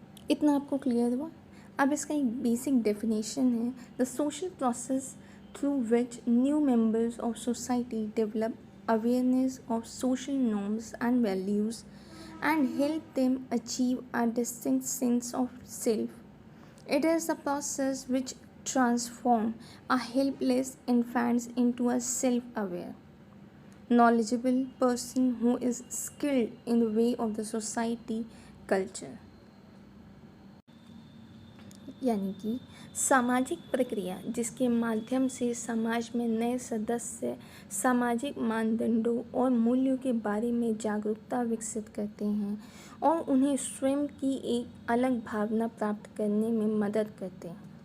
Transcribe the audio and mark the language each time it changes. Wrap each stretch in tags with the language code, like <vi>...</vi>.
<hi>इतना आपको क्लियर हुआ. अब इसका एक बेसिक डेफिनेशन है,</hi> <en>The social process through which new members of society develop awareness of social norms and values and help them achieve a distinct sense of self. It is a process which transforms a helpless infant into a self-aware, knowledgeable person who is skilled in the way of the society culture.</en> <hi>यानी कि सामाजिक प्रक्रिया जिसके माध्यम से समाज में नए सदस्य सामाजिक मानदंडों और मूल्यों के बारे में जागरूकता विकसित करते हैं और उन्हें स्वयं की एक अलग भावना प्राप्त करने में मदद करते हैं.</hi>